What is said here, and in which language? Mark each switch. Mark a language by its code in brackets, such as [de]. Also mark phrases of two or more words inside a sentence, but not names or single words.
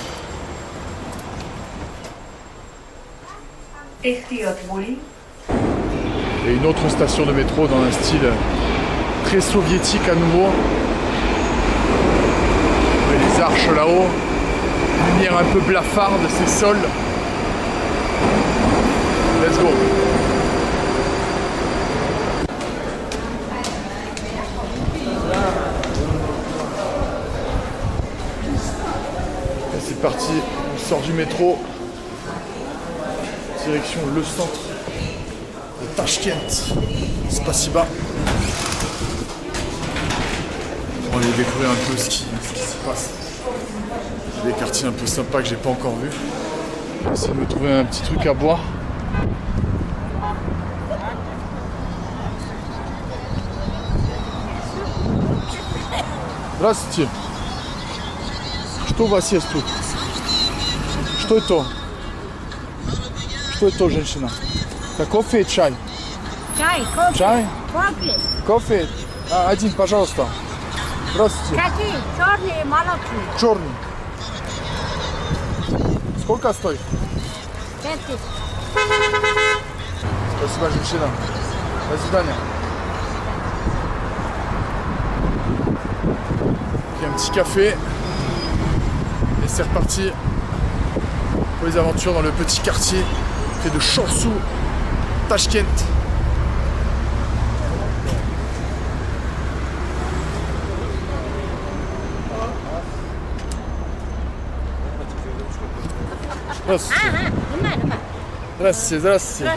[fr] Et une autre station de métro dans un style très soviétique à nouveau. Et les arches là-haut. Lumière un peu blafarde, ces sols. [en] Let's go. [fr] Et c'est parti, on sort du métro. Direction le centre de Tashkent. Spasiba. On va aller découvrir un peu ce qui se passe. Il y a des quartiers un peu sympas que j'ai pas encore vus. On va essayer de me trouver un petit truc à boire. [ru] Здравствуйте. Что у вас есть тут? Что это? Что это, женщина? Это кофе и чай? Чай, кофе. Чай? Кофе. Кофе? Один, пожалуйста. Здравствуйте. Какие? Черные, молочные. Черный. Сколько стоит? 5000. Спасибо, женщина. До свидания. [fr] Il y a un petit café. Et c'est reparti pour les aventures dans le petit quartier près de Chorsu, Tashkent. [ru] Здравствуйте, здравствуйте.